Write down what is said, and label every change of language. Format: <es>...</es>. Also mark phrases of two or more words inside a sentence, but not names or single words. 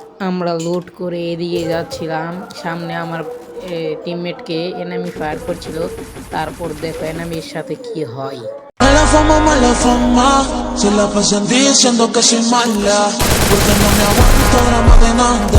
<bn>আমরা লুট করে এদিকে যাচ্ছিলাম, সামনে আমার টিমমেটকে</bn> <en>enemy fire</en> <bn>করছিল। তারপর দেখো এনিমির সাথে কি হয়।</bn> <es>Mala fama, se la pasan diciendo que soy mala, porque no me aguanto drama de nada.</es>